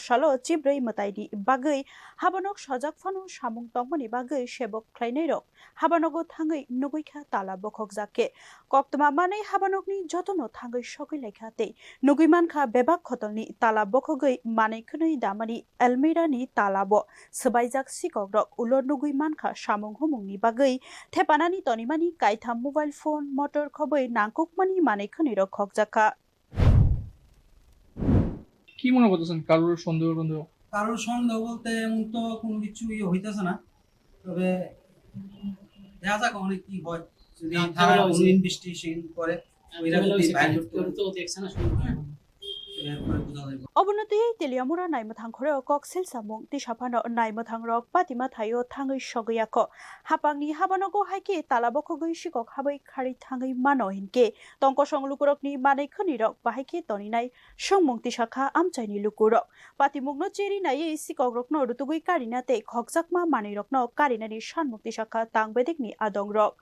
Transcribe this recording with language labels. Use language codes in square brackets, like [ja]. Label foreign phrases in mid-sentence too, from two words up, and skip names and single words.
[trp] shalo chibrei mataidi bagai habanok sajak fano samung tongmani bagai shebok khlainai rok habanogo thangai nuguikha tala bokhok jake koktoma manai habanokni jotono thangai sogoi lekha Nugimankha bebak khotolni tala bokhogoi manekhunui damani Almirani talabo sabaijak sikok rok ulor nugimankha samung humungni bagai thepanani tonimani kaitha [en] mobile phone [trp] motor khoboi nangkukmani manekhuni rok khokjaka [bn] কি মনে করতেছেন কারোর সন্দেহ কারোর সন্দেহ বলতে এমন তো কোনো কিছু হইতেছে না তবে দেখা যাক অনেক কি হয় যদি তারা ইনভেস্টিগেশন করে ওইরা যদি বাইরে তো দেখছ না [trp] Obonoti Teliamura Naimathang Khore Kok Silsamung Tishapano Naimathang Rok Patima Thayo Thangai Shogayako Hapangni Habanogo Haike Talabokogoi Shikok Habai Khari Thangai Mano Hinke Tongko Songlukurokni Manai Khani Rok Bahike Toninai Shongmung Tishakha Amchaini Lukurok Patimugno Cheri Nai Sikok Rokno Rutugui Karinate Khokjakma Mani Rokno Karinani Shanmuk Tishakha Tangbedekni Adong Rok